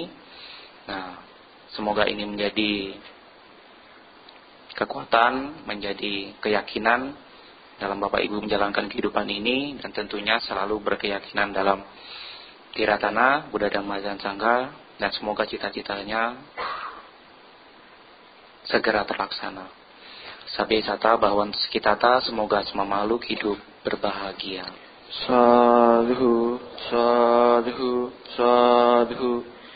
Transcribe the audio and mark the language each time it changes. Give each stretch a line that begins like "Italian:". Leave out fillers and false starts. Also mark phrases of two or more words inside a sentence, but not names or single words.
Indonesian: Nah, semoga ini menjadi kekuatan, menjadi keyakinan dalam Bapak Ibu menjalankan kehidupan ini, dan tentunya selalu berkeyakinan dalam Tiratana, Buddha Dhamma dan Sangha, dan semoga cita-citanya segera terlaksana.
Pali: Sabe sata bahwan sekitata,
Indonesian: semoga semua makhluk hidup berbahagia.
Pali: Sadhu, sadhu, sadhu.